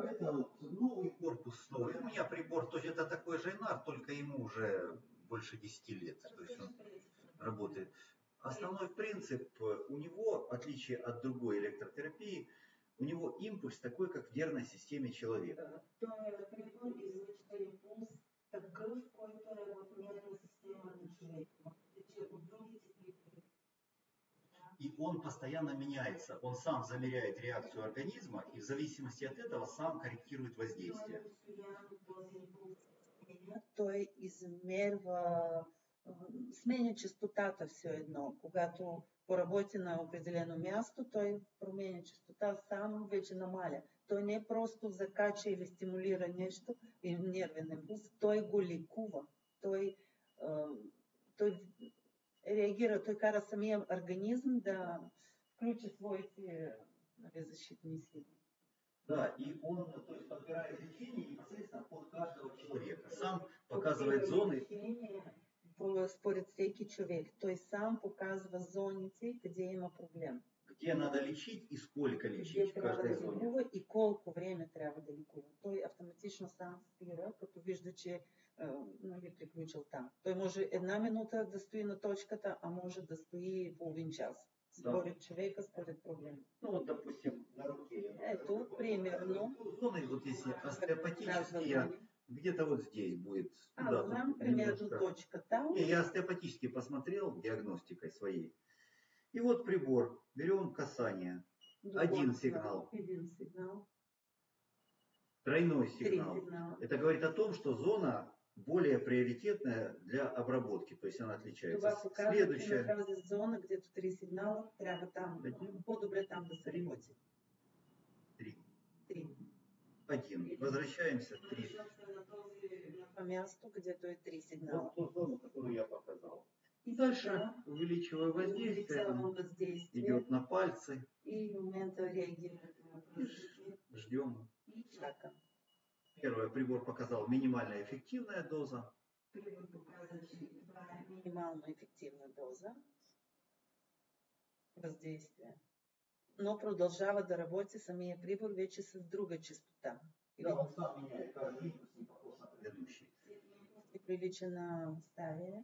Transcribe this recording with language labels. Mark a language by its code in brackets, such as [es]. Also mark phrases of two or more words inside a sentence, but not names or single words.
[ru] это вот новый корпус новый. У меня прибор тоже это такой же Инар, только ему уже больше 10 лет. То есть он работает. Основной принцип у него, в отличие от другой электротерапии, у него импульс такой, как в нервной системе человека. [bg] Той прибор излъчва импулс такъв, който е в нервна система на човека. От другите прибори. [ru] И он постоянно меняется. Он сам замеряет реакцию организма и в зависимости от этого сам корректирует воздействие. [bg] Той измерва, сменя честотата все едно. Когато поработи на определено място, той променя честота, сам вече намаля. Той не просто закача или стимулира нещо, и нервен импулс, той го лекува. Той реагира, той кара самия организм да включи своите защитни сили. Да, [ru] и он, то есть, подбирает лечение непосредственно под каждого человека. Сам показывает зоны. [bg] Според всеки човек. Той сам показва зоните, къде има проблем. [ru] Где надо лечить и сколько лечить в каждой зоне. [bg] И колко време трябва да лекува. Той автоматично сам спира, като вижда, че приключил там. Той може една минута да стои на точката, а може да стои половин час. Според човека, според проблема. [ru] Ну вот, допустим, на руке. [bg] Ето, примерно. [ru] Зоны, вот если остеопатические, где-то вот здесь будет. [bg] Да, знам примерно точката. [ru] Я остеопатически посмотрел диагностикой своей. И вот прибор. Берем касание. Один сигнал. Тройной сигнал. Это говорит о том, что зона более приоритетная для обработки, то есть она отличается. Следующая зона, где-то 3 сигнала, [bg] трябва там, по-добре там да се работи. [ru] 3. 1. Возвращаемся. 3. [bg] На място, [ru] где-то 3 сигнала. Вот ту зону, которую я показал. И дальше увеличивая воздействие, идет на пальцы. И в момента реагирует на прыжки. Ждем. [bg] И чакаем. [ru] Первый прибор показал минимальная эффективная доза. Прибор показал, [bg] че това е минимално ефективна доза въздействие. Но продължава да работи самия прибор вече с друга честота. [ru] Да, он сам меняет каждый импульс, не похож на предыдущий. [bg] И прилича на стария.